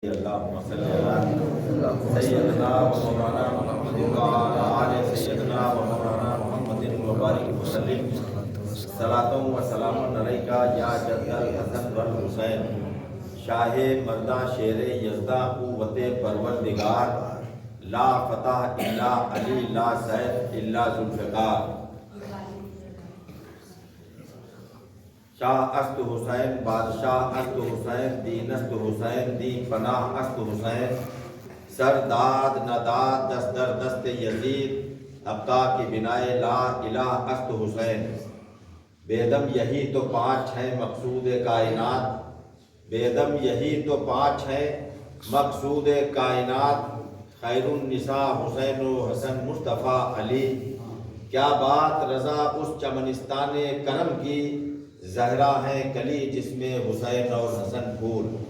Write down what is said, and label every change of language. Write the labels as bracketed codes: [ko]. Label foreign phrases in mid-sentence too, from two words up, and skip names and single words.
[ar] اللهم صل على سيدنا ومولانا محمد وعلى آل سيدنا ومولانا محمد وبارك وسلم صلاۃ و سلام علیک یا جد الحسن والحسین [fa] شاہ مرداں شیر یزداں قوت پروردگار [ar] لا فتح الا علی لا سیف الا ذوالفقار [fa] شاہ است حسین بادشاہ است حسین دین است حسین دین پناہ است حسین سر داد نداد دست در دست یزید ابقا کی بنائے لا الہ است حسین [ur] بیدم یہی تو پانچ ہیں مقصود کائنات بیدم یہی تو پانچ ہیں مقصود کائنات خیر النساء حسین و حسن مصطفیٰ علی کیا بات رضا اس چمنستان کرم کی زہرا ہے کلی جس میں حسین اور حسن پھول